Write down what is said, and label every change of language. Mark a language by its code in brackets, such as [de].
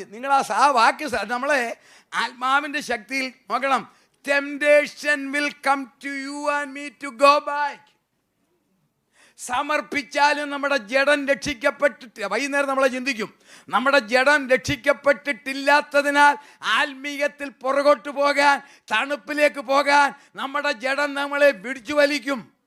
[ml] നിങ്ങൾ ആ വാക്യ നമ്മളെ ആത്മാവിൻ്റെ ശക്തിയിൽ നോക്കണം. [en] Temptation will come to you and me to go back. [ml] സമർപ്പിച്ചാലും നമ്മുടെ ജഡം രക്ഷിക്കപ്പെട്ടിട്ട്, വൈകുന്നേരം നമ്മളെ ചിന്തിക്കും, നമ്മുടെ ജഡം രക്ഷിക്കപ്പെട്ടിട്ടില്ലാത്തതിനാൽ ആത്മീയത്തിൽ പുറകോട്ട് പോകാൻ, തണുപ്പിലേക്ക് പോകാൻ നമ്മുടെ ജഡം നമ്മളെ പിടിച്ചു വലിക്കും.